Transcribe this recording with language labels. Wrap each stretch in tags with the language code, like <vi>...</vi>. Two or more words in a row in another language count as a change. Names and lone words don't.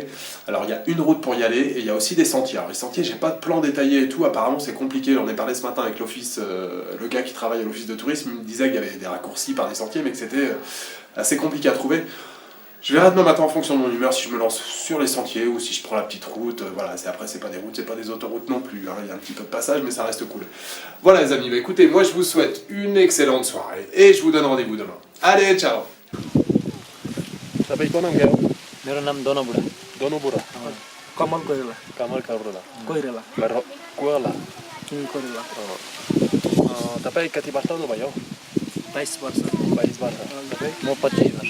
<fr>Alors il y a une route pour y aller et il y a aussi des sentiers. Alors les sentiers, j'ai pas de plan détaillé et tout, apparemment c'est compliqué, j'en ai parlé ce matin avec l'office, le gars qui travaille à l'office de tourisme, il me disait qu'il y avait des raccourcis par des sentiers mais que c'était assez compliqué à trouver. Je verrai demain matin en fonction de mon humeur si je me lance sur les sentiers ou si je prends la petite route. Voilà, après c'est pas des routes, c'est pas des autoroutes non plus, hein. Il y a un petit peu de passage mais ça reste cool. Voilà les amis, écoutez, moi je vous souhaite une excellente soirée et je vous donne rendez-vous demain. Allez, ciao.</fr> <ne>तपाईँ को नाम क्या हो? मेरो नाम दोनो बुढा दोनो बुढा कमल कोइराला कमल काब्रोला कोइराला कोइराला कोइराला तपाईँ कति वर्ष हुनुभयो? 22 वर्ष 22 वर्ष तपाईँ? म 25 वर्ष</ne>